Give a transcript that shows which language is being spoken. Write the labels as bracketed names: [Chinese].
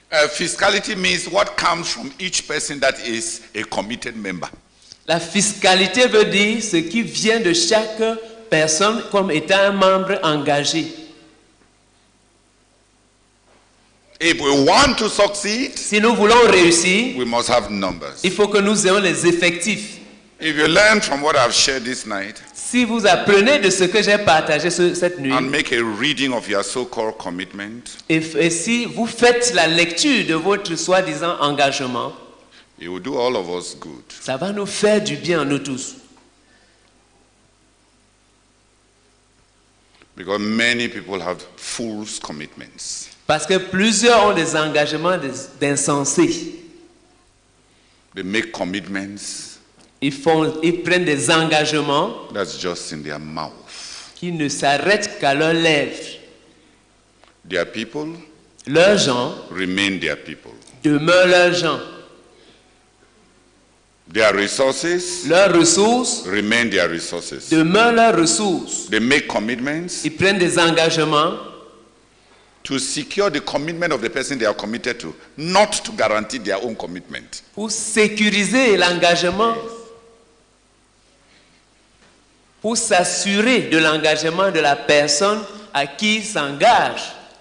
[English] Fiscality means what comes from each person that is a committed member. [French] La fiscalité veut dire ce qui vient de chaque personne comme étant un membre engagé. [English] If we want to succeed, [French] Si nous voulons réussir, [English] we must have numbers. [French] il faut que nous ayons les effectifs. [English] If you learn from what I've shared this night [French] Si vous apprenez de ce que j'ai partagé cette nuit, [English] and make a reading of your so-called commitment, [French] et si vous faites la lecture de votre soi-disant engagement, [English] it will do all of us good. [French] ça va nous faire du bien, nous tous. [English] Because many people have fool's commitments. [French] Parce que plusieurs ont des engagements d'insensés. [English] They make commitments [French] Ils prennent des engagements [English] that's just in their mouth. [French] qui ne s'arrêtent qu'à leurs lèvres. [English] Their people [French] Leurs gens [English] remain their people. [French] demeurent leurs gens. [English] Their resources [French] Leurs ressources [English] remain their resources. [French] demeurent leurs ressources. [English] They make commitments [French] Ils prennent des engagements [English] to secure the commitment of the person they are committed to, not to guarantee their own commitment. [French] pour sécuriser l'engagement, pour s'assurer de l'engagement de la personne à qui il s'engage.